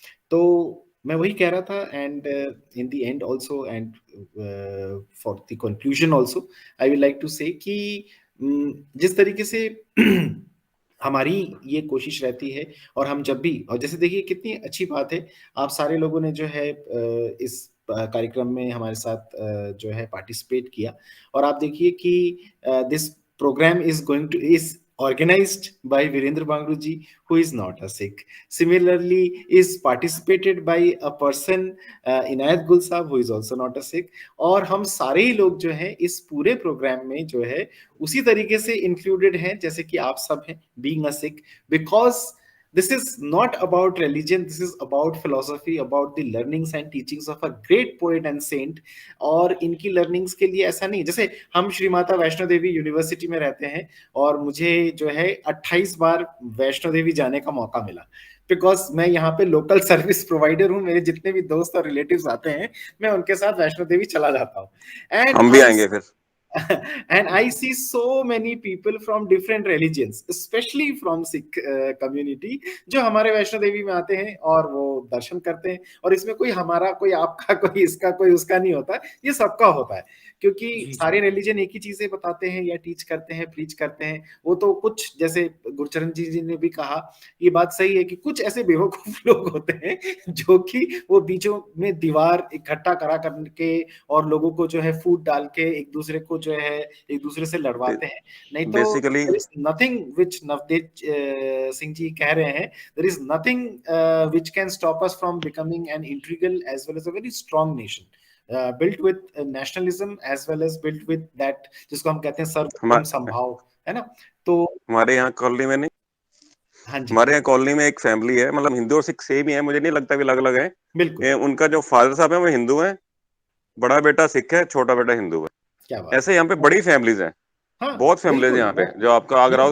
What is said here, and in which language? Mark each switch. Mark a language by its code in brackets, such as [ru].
[hi] तो मैं वही कह रहा था [en] and in the end also and for the conclusion also I will like to say [hi] कि जिस तरीके से हमारी ये कोशिश रहती है और हम जब भी, और जैसे देखिए कितनी अच्छी बात है आप सारे लोगों ने जो है इस कार्यक्रम में हमारे साथ जो है पार्टिसिपेट किया। और आप देखिए कि [en] This program is organized by Virendra Bangru ji, who is not a Sikh. Similarly, is participated by a person Inayat Gul Sahab, who is also not a Sikh. [hi] और हम सारे ही लोग जो हैं इस पूरे प्रोग्राम में जो है उसी तरीके से इंक्लूडेड हैं जैसे कि आप सब हैं, [en] being a Sikh, because this is not about religion, this is about philosophy, about the learnings and teachings of a great poet and saint. [hi] और इनकी learnings के लिए ऐसा नहीं, जैसे हम श्री माता वैष्णो देवी यूनिवर्सिटी में रहते हैं और मुझे जो है 28 बार वैष्णो देवी जाने का मौका मिला, बिकॉज मैं यहाँ पे लोकल सर्विस प्रोवाइडर हूँ। मेरे जितने भी दोस्त और रिलेटिव्स आते हैं मैं उनके साथ वैष्णो देवी चला जाता हूँ। एंड हम भी आएंगे फिर। [en] And I see so many people from different religions, especially from Sikh community, [hi] जो हमारे वैष्णो देवी में आते हैं और वो दर्शन करते हैं, और इसमें कोई हमारा, कोई आपका, कोई इसका, कोई उसका नहीं होता, ये सबका होता है, क्योंकि जी। सारे रिलीजन एक ही चीजें बताते हैं या टीच करते हैं, प्रीच करते हैं। वो तो कुछ, जैसे गुरचरण जी ने भी कहा, ये बात सही है कि कुछ ऐसे बेवकूफ लोग होते हैं जो कि वो बीचों में दीवार इकट्ठा करा करके और लोगों को जो है फूट डाल के एक दूसरे को जो है एक दूसरे से लड़वाते हैं। नहीं तो basically [en] there is nothing which [hi] Navdeep Singh जी कह रहे हैं, [en] there is nothing which can stop us from becoming an integral as well as a very strong nation, built with nationalism as well as built with that, [hi] जिसको हम कहते हैं सर्वधर्म समभाव, है ना। तो हमारे यहाँ कॉलोनी में नहीं, हाँ जी, हमारे यहाँ कॉलोनी में एक फैमिली है, मतलब हिंदू और सिख सेम ही है, मुझे नहीं लगता भी अलग अलग है। बिल्कुल, उनका जो फादर साहब है वो हिंदू है, बड़ा बेटा सिख है, छोटा बेटा हिंदू है। क्या बात ऐसे यहाँ पे बड़ी फैमिलीज हैं, हाँ, बहुत फैमिलीज बिल्कुल, यहाँ पे, वो जो आपका आगरा हो